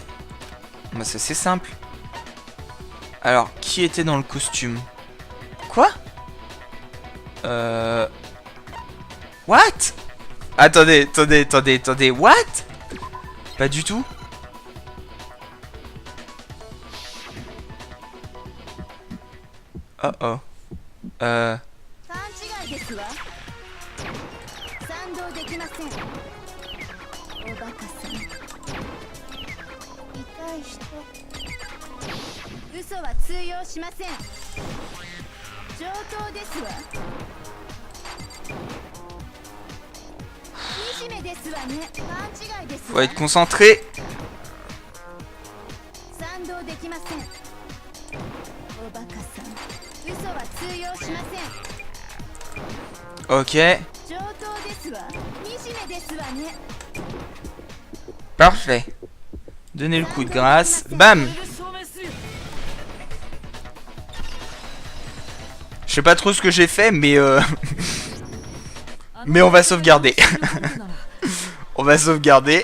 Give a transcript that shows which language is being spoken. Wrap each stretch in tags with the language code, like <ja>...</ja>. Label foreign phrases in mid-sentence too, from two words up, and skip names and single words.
<fr>Bah c'est assez simple. Alors, qui était dans le costume? Quoi? What? Attendez, what? Pas du tout. Oh oh.</fr> <ja>ですわ。賛同できません。おバカさん。痛い人。嘘は通用しません。上等ですわ。惨めですわね。勘違いですわ。</ja> <fr>Faut être concentré.</fr> <ja>賛同できません。おバカさん。嘘は通用しません。 Ok. 上等ですわ。惨めですわね。</ja> <fr>Parfait. Donnez le coup de grâce. Bam. Je sais pas trop ce que j'ai fait, mais mais on va sauvegarder. On va sauvegarder.</fr>